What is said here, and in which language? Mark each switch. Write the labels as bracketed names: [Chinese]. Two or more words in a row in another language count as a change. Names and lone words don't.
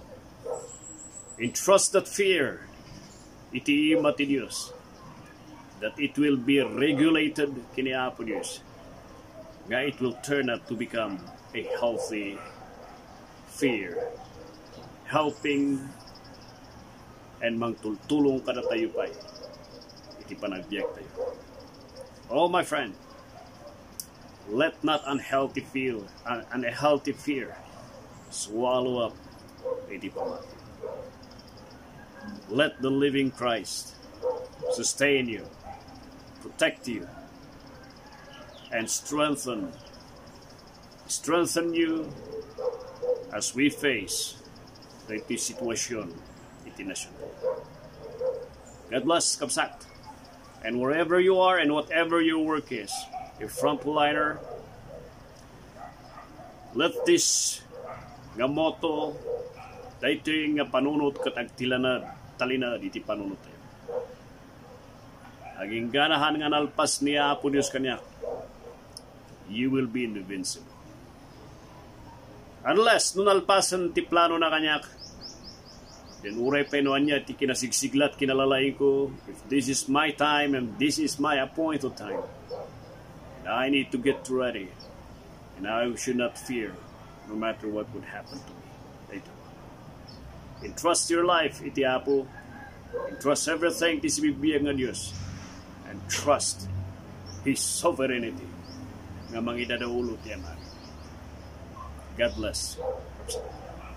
[English] Entrust that fear, [Iloko] iti ima ti Diyos, [English] that it will be regulated [Iloko] kini Apo Diyos, nga [English] it will turn out to become a healthy fear, helping and [Iloko] mangtultulong kada tayo pa iti panagbiag tayo. [English] Oh my friend, let not unhealthy fear swallow up [Iloko] iti pamati. [English] Let the living Christ sustain you, protect you, and strengthen you as we face [Iloko] iti sitwasyon iti nasyon. [English] God bless, Kapsat. And wherever you are and whatever your work is, a frontliner, let this nga motto [Iloko] dahito nga panunot katag talinad iti panunot tayo. Aging ganahan nga nalpas niya Apo Diyos kanya, [English] you will be invincible. [Iloko] Unless nunalpasan ti plano na kanyak, then uray penuan niya ti kinasigsiglat kinalalain ko, [English] if this is my time and this is my appointed time, and I need to get ready, and I should not fear, no matter what would happen to me later on. Entrust your life, [Iloko] iti Apo. [English] Entrust everything [Iloko] ti sibibiyag ng Diyos. [English] And trust His sovereignty [Iloko] nga mangidadaulo ti Ama. [English] God bless.